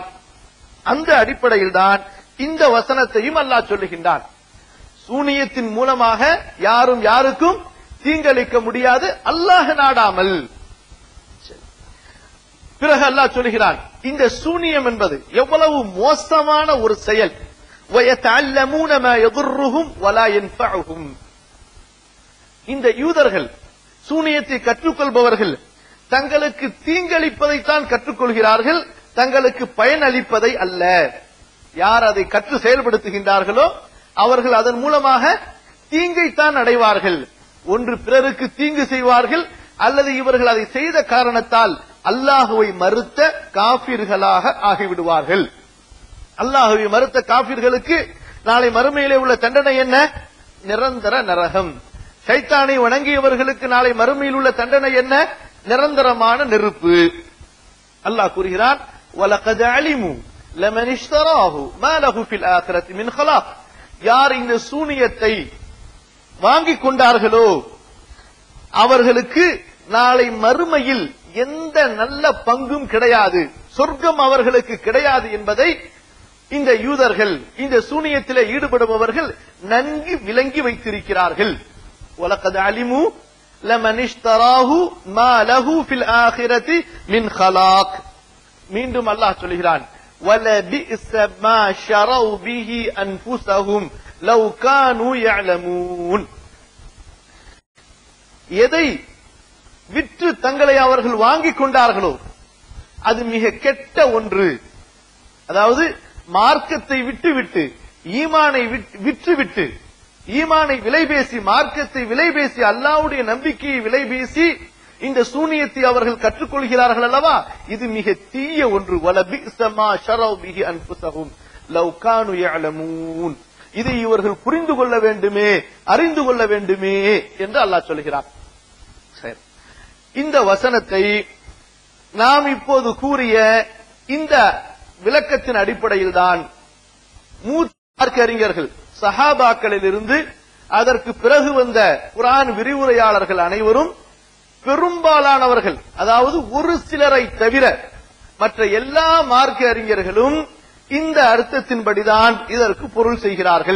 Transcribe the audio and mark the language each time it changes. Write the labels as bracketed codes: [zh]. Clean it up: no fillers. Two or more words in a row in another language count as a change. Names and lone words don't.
[ta] அந்த அடிப்படையில் தான் இந்த வசனத்தையும் அல்லாஹ் சொல்லுகின்றான். சூனியத்தின் மூலமாக யாரும் யாருக்கும் தீங்களிக்க முடியாது, அல்லாஹ் நாடாமல். பிறகு அல்லாஹ் சொல்லுகிறான், இந்த சூனியம் என்பது எவ்வளவு மோசமான ஒரு செயல். [ar] وَيَتَعَلَّمُونَ مَا يَضُرُّهُمْ وَلَا يَنفَعُهُمْ. [ta] இந்த யூதர்கள், சூனியத்தை கற்றுக்கொள்பவர்கள், தங்களுக்கு தீங்களிப்பதைத்தான் கற்றுக்கொள்கிறார்கள், தங்களுக்கு பயன் அளிப்பதை அல்ல. யார் அதை கற்று செயல்படுத்துகின்றார்களோ அவர்கள் அதன் மூலமாக தீங்கைத்தான் அடைவார்கள். ஒன்று பிறருக்கு தீங்கு செய்வார்கள், அல்லது இவர்கள் அதை செய்த காரணத்தால் அல்லாஹுவை மறுத்த காபிர்களாக ஆகிவிடுவார்கள். அல்லாஹுவை மறுத்த காபிர்களுக்கு நாளை மறுமையிலே உள்ள தண்டனை என்ன? நிரந்தர நரகம். ஷைத்தானை வணங்கியவர்களுக்கு நாளை மறுமையில் உள்ள தண்டனை என்ன? நிரந்தரமான நெருப்பு. அல்லாஹ் கூறுகிறான், [ar] وَلَقَدْ عَلِمُوا لَمَنِ اشْتَرَاهُ مَا لَهُ فِي الْآخِرَةِ مِنْ خَلَاقٍ. [ta] யார் இந்த சூனியத்தை வாங்கிக் கொண்டார்களோ அவர்களுக்கு நாளை மறுமையில் எந்த நல்ல பங்கும் கிடையாது, சொர்க்கம் அவர்களுக்கு கிடையாது என்பதை இந்த யூதர்கள், இந்த சூனியத்திலே ஈடுபடுபவர்கள் நன்கு விளங்கி வைத்திருக்கிறார்கள். [ar] وَلَقَدْ عَلِمُوا لَمَنِ اشْتَرَاهُ مَا لَهُ فِي الْآخِرَةِ مِنْ خَلَاقٍ. [ta] மீண்டும் அல்லாஹ் சொல்கிறான், [ar] وَلَبِئْسَ مَا شَرَوْا بِهِ أَنفُسَهُمْ لَوْ كَانُوا يَعْلَمُونَ. [ta] எதை விற்று தங்களை அவர்கள் வாங்கிக் கொண்டார்களோ அது மிக கெட்ட ஒன்று. அதாவது மார்க்கத்தை விட்டுவிட்டு, ஈமானை விற்றுவிட்டு, ஈமானை விலை பேசி, மார்க்கத்தை விலை பேசி, அல்லாஹ்வுடைய நம்பிக்கையை விலை பேசி இந்த சூனியத்தை அவர்கள் கற்றுக்கொள்கிறார்கள் அல்லவா, இது மிக தீய ஒன்று. [ar] وَلَبِئْسَ مَا شَرَوْا بِهِ أَنفُسَهُمْ لَوْ كَانُوا يَعْلَمُونَ. [ta] இதை இவர்கள் புரிந்து கொள்ள வேண்டுமே, அறிந்து கொள்ள வேண்டுமே என்று அல்லாஹ் சொல்கிறார். சரி, இந்த வசனத்தை நாம் இப்போது கூறிய இந்த விளக்கத்தின் அடிப்படையில் தான் மூத்த அறிஞர்கள், சஹாபாக்களில் இருந்து அதற்கு பிறகு வந்த குர்ஆன் விரிவுரையாளர்கள் அனைவரும், பெரும்பாலானவர்கள், அதாவது ஒரு சிலரை தவிர மற்ற எல்லா மார்க்க அறிஞர்களும் இந்த அர்த்தத்தின்படிதான் இதற்கு பொருள் செய்கிறார்கள்.